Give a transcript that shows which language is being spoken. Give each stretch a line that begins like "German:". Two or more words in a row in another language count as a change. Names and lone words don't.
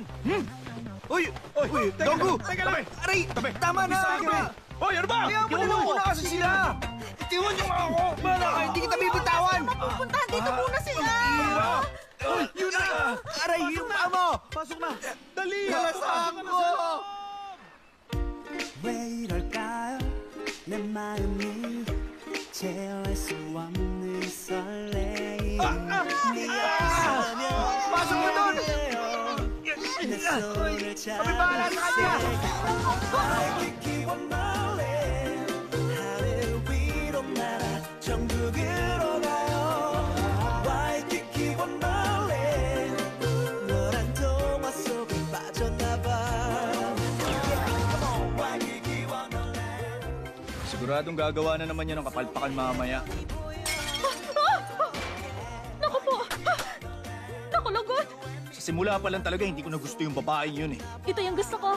Filipino: Uy! Donggu! Teka lang! Aray! Tama na! Hoy, ano ba? Kaya mo na kasi sila! Tiwan niyo nga ako! Bala ka! Hindi kita bibitawan! Mapupuntahan dito muna sila. Hoy, Yuna! Aray! Yung amo! Pasok na! Dali! Nalasahan ko!
Korean: 왜 이럴까요 내 마음이 제어할 수 없는 설레임 네가 있으면
Filipino: Pasok mo doon!
Korean: 내 손을
Filipino: Kami bahala sa kanya!
Korean: 잡기와 멀리 하늘 위로 날아 정국으로 가요 와이키키와 멀리 너란 동화 속에 빠졌나봐
Filipino: Siguradong gagawa na naman yan ng kapalpakan mamaya. Naku po! Naku, lagot! Sa simula pa lang talaga, hindi ko na gusto yung babae yun eh. Ito yung gusto ko.